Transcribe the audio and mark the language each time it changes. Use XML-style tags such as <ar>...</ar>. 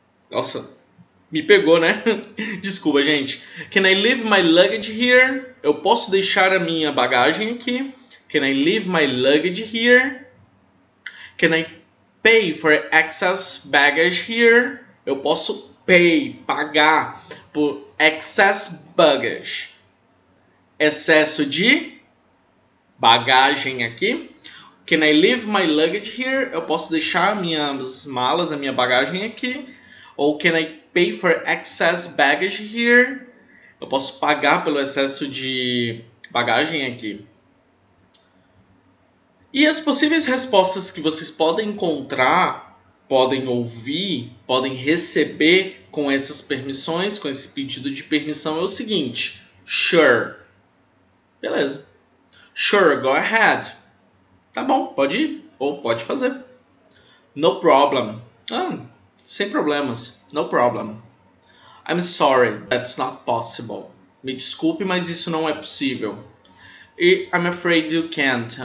<pt>Nossa, me pegou, né? Desculpa, gente.</pt> <en>Can I leave my luggage here?</en> <pt>Eu posso deixar a minha bagagem aqui.</pt> <en>Can I leave my luggage here? Can I pay for excess baggage here?</en> <pt>Eu posso pagar por</pt> <en>excess baggage.</en> <pt>Excesso de bagagem aqui.</pt> <en>Can I leave my luggage here?</en> <pt>Eu posso deixar minhas malas, a minha bagagem aqui.</pt> <en>Ou can I pay for excess baggage here?</en> <pt>Eu posso pagar pelo excesso de bagagem aqui. E as possíveis respostas que vocês podem encontrar, podem ouvir, podem receber com essas permissões, com esse pedido de permissão é o seguinte: sure. Beleza.</pt> <en>Sure, go ahead.</en> <pt>Tá bom, pode ir ou pode fazer.</pt> <en>No problem.</en> <pt>Sem problemas.</pt> <en>No problem. I'm sorry, that's not possible.</en> <pt>Me desculpe, mas isso não é possível. E</pt> <en>I'm afraid you can't.</en>